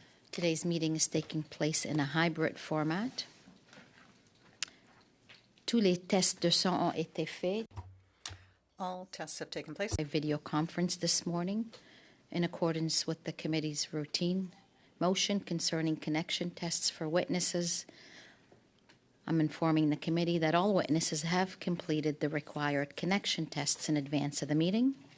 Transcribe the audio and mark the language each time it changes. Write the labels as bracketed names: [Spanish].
[English] Today's meeting is taking place in a hybrid format. [French] Tous les tests de son ont été faits. [English] All tests have taken place. A video conference this morning in accordance with the committee's routine motion concerning connection tests for witnesses. I'm informing the committee that all witnesses have completed the required connection tests in advance of the meeting.